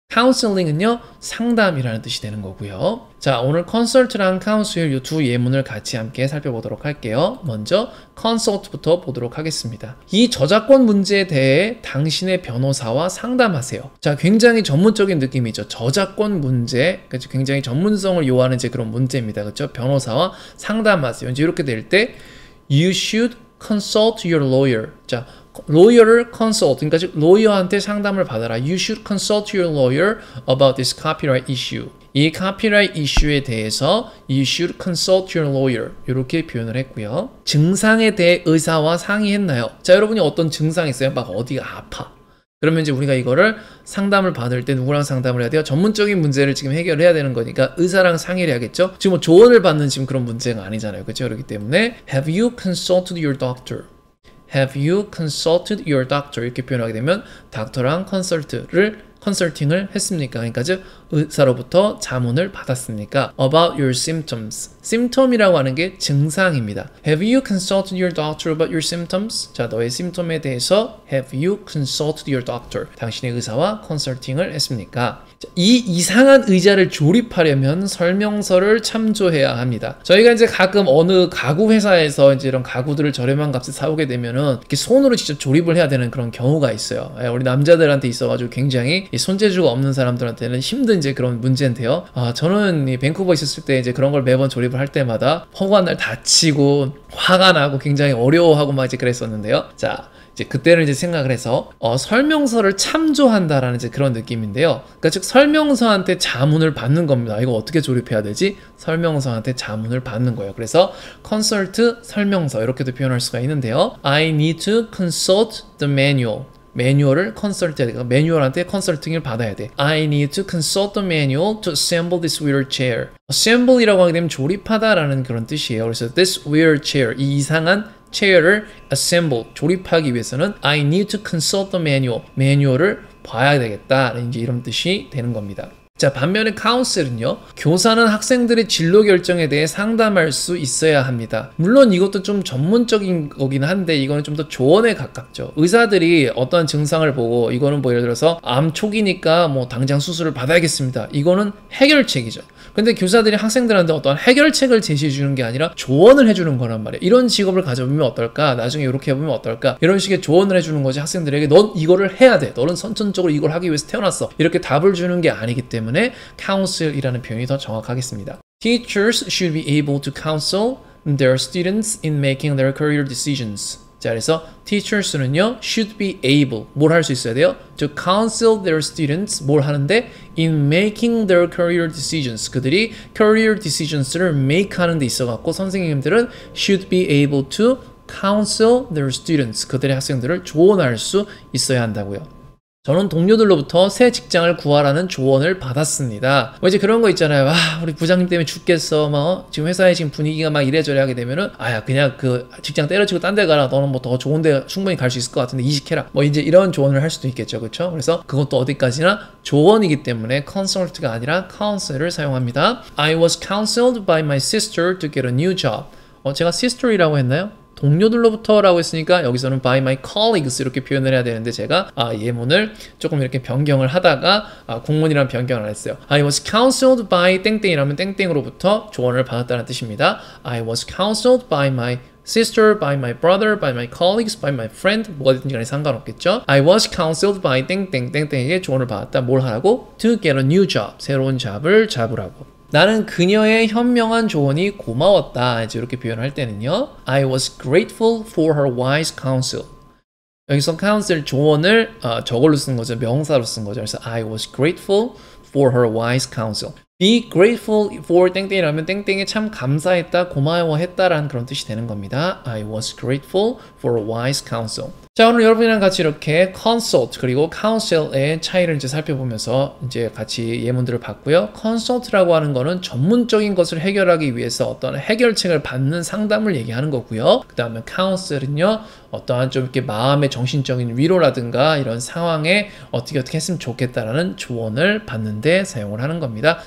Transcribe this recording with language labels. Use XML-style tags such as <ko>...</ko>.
<ko>counseling은요, 상담이라는 뜻이 되는 거고요. 자, 오늘 consult랑 counsel 이 두 예문을 같이 함께 살펴보도록 할게요. 먼저 consult부터 보도록 하겠습니다. 이 저작권 문제에 대해 당신의 변호사와 상담하세요. 자, 굉장히 전문적인 느낌이죠. 저작권 문제, 그렇죠? 굉장히 전문성을 요하는 이제 그런 문제입니다. 그렇죠? 변호사와 상담하세요. 이제 이렇게 될 때</ko> <en>you should consult your lawyer.</en> <ko>자, lawyer를 consult, 그러니까 즉 로이어한테 상담을 받아라.</ko> <en>You should consult your lawyer about this copyright issue.</en> <ko>이 카피라이트 이슈에 대해서</ko> <en>you should consult your lawyer,</en> <ko>이렇게 표현을 했고요. 증상에 대해 의사와 상의했나요? 자, 여러분이 어떤 증상이 있어요? 막 어디가 아파. 그러면 이제 우리가 이거를 상담을 받을 때 누구랑 상담을 해야 돼요? 전문적인 문제를 지금 해결해야 되는 거니까 의사랑 상의를 해야겠죠? 지금 뭐 조언을 받는 지금 그런 문제가 아니잖아요. 그렇죠? 그렇기 때문에</ko> <en>have you consulted your doctor? Have you consulted your doctor?</en> <ko>이렇게 표현하게 되면 닥터랑 컨설팅을 했습니까? 그러니까 즉 의사로부터 자문을 받았습니까?</ko> <en>About your symptoms.</en> <ko>symptom이라고 하는 게 증상입니다.</ko> <en>Have you consulted your doctor about your symptoms?</en> <ko>자, 너의 심톰에 대해서</ko> <en>Have you consulted your doctor?</en> <ko>당신의 의사와 컨설팅을 했습니까? 자, 이 이상한 의자를 조립하려면 설명서를 참조해야 합니다. 저희가 이제 가끔 어느 가구 회사에서 이제 이런 가구들을 저렴한 값에 사오게 되면은 이렇게 손으로 직접 조립을 해야 되는 그런 경우가 있어요. 우리 남자들한테 있어가지고 굉장히 손재주가 없는 사람들한테는 힘든 이제 그런 문제인데요. 저는 이 밴쿠버 있었을 때 이제 그런 걸 매번 조립을 할 때마다 허구한 날 다치고 화가 나고 굉장히 어려워하고 막 이제 그랬었는데요. 자, 이제 그때는 이제 생각을 해서 설명서를 참조한다라는 이제 그런 느낌인데요. 그러니까 즉 설명서한테 자문을 받는 겁니다. 이거 어떻게 조립해야 되지? 설명서한테 자문을 받는 거예요. 그래서 consult 설명서 이렇게도 표현할 수가 있는데요.</ko> <en>I need to consult the manual.</en> <ko>매뉴얼을 컨설트 해야 돼. 매뉴얼한테 컨설팅을 받아야 돼.</ko> <en>I need to consult the manual to assemble this wheelchair.</en> <ko>assemble이라고 하게 되면 조립하다라는 그런 뜻이에요.</ko> <en>그래서 this wheelchair,</en> <ko>이 이상한</ko> <en>chair를 assemble,</en> <ko>조립하기 위해서는</ko> <en>I need to consult the manual.</en> <ko>매뉴얼을 봐야 되겠다. 이제 이런 뜻이 되는 겁니다. 자, 반면에 counsel은요, 교사는 학생들의 진로 결정에 대해 상담할 수 있어야 합니다. 물론 이것도 좀 전문적인 거긴 한데 이거는 좀 더 조언에 가깝죠. 의사들이 어떠한 증상을 보고 이거는 뭐 예를 들어서 암 초기니까 뭐 당장 수술을 받아야겠습니다. 이거는 해결책이죠. 근데 교사들이 학생들한테 어떤 해결책을 제시해 주는 게 아니라 조언을 해주는 거란 말이에요. 이런 직업을 가져보면 어떨까? 나중에 이렇게 해보면 어떨까? 이런 식의 조언을 해주는 거지. 학생들에게 넌 이거를 해야 돼. 너는 선천적으로 이걸 하기 위해서 태어났어. 이렇게 답을 주는 게 아니기 때문에 counsel이라는 표현이 더 정확하겠습니다.</ko> <en>Teachers should be able to counsel their students in making their career decisions.</en> <ko>자, 그래서 teachers는요,</ko> <en>should be able,</en> <ko>뭘 할 수 있어야 돼요?</ko> <en>To counsel their students,</en> <ko>뭘 하는데?</ko> <en>In making their career decisions.</en> <ko>그들이</ko> <en>career decisions를 make</en> <ko>하는 데 있어갖고 선생님들은</ko> <en>should be able to counsel their students.</en> <ko>그들의 학생들을 조언할 수 있어야 한다고요. 저는 동료들로부터 새 직장을 구하라는 조언을 받았습니다. 뭐 이제 그런 거 있잖아요. 와, 우리 부장님 때문에 죽겠어. 뭐 지금 회사에 지금 분위기가 막 이래저래 하게 되면은 아야 그냥 그 직장 때려치고 딴 데 가라. 너는 뭐 더 좋은 데 충분히 갈 수 있을 것 같은데 이직해라. 뭐 이제 이런 조언을 할 수도 있겠죠. 그렇죠? 그래서 그것도 어디까지나 조언이기 때문에 consult가 아니라 counsel을 사용합니다.</ko> <en>I was counseled by my sister to get a new job.</en> <ko>제가 sister이라고 했나요? 동료들로부터라고 했으니까 여기서는</ko> <en>by my colleagues</en> <ko>이렇게 표현을 해야 되는데 제가 예문을 조금 이렇게 변경을 하다가 공문이란 변경을 안 했어요.</ko> <en>I was counseled by</en> <ko>땡땡이라면 땡땡으로부터 조언을 받았다는 뜻입니다.</ko> <en>I was counseled by my sister, by my brother, by my colleagues, by my friend 뭐가 됐든지 간에 상관없겠죠. I was counseled by</en> <ko>땡땡땡땡에게 조언을 받았다. 뭘 하라고?</ko> <en>To get a new job.</en> <ko>새로운 잡을 잡으라고. 나는 그녀의 현명한 조언이 고마웠다. 이제 이렇게 표현할 때는요.</ko> <en>I was grateful for her wise counsel.</en> <ko>여기서 counsel 조언을 저걸로 쓴 거죠. 명사로 쓴 거죠. 그래서</ko> <en>I was grateful for her wise counsel. Be grateful for</en> <ko>땡땡이라면 땡땡에 참 감사했다, 고마워했다라는 그런 뜻이 되는 겁니다.</ko> <en>I was grateful for a wise counsel.</en> <ko>자, 오늘 여러분이랑 같이 이렇게 consult 그리고 counsel의 차이를 이제 살펴보면서 이제 같이 예문들을 봤고요. consult라고 하는 거는 전문적인 것을 해결하기 위해서 어떤 해결책을 받는 상담을 얘기하는 거고요. 그 다음에 counsel은요, 어떠한 좀 이렇게 마음의 정신적인 위로라든가 이런 상황에 어떻게 했으면 좋겠다라는 조언을 받는데 사용을 하는 겁니다.</ko>